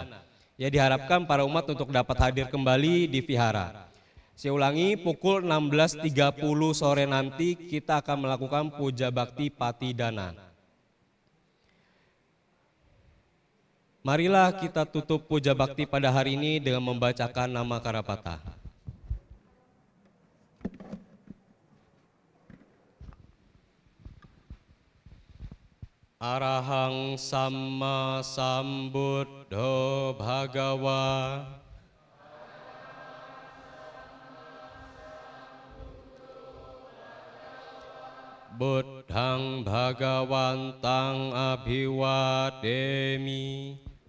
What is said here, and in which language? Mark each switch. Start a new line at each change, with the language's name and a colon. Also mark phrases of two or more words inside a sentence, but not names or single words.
Indonesian: Ya, diharapkan para umat untuk dapat hadir kembali di vihara. Saya ulangi, pukul 16.30 sore nanti kita akan melakukan puja bakti Patidana. Marilah kita tutup puja bakti pada hari ini dengan membacakan nama Karapata.
Pali: Arahang Samma Sambuddho Bhagawa. Buddhang Bhagawantang Abhiwademi.